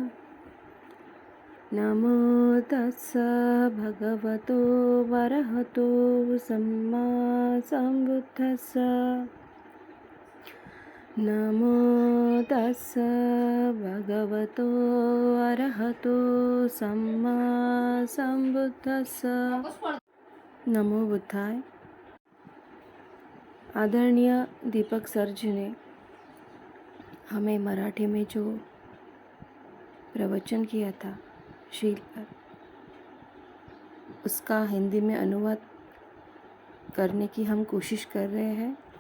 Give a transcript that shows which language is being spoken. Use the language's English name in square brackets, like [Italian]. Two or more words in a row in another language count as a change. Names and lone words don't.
[Pali] नमो तस्स भगवतो अरहतो सम्मा सम्बुद्धस्स। नमो तस्स भगवतो अरहतो सम्मा सम्बुद्धस्स। नमो बुद्धाय। [Hindi] आदरणीय दीपक सर जी ने हमें मराठी में जो प्रवचन किया था शील पर, उसका हिंदी में अनुवाद करने की हम कोशिश कर रहे हैं।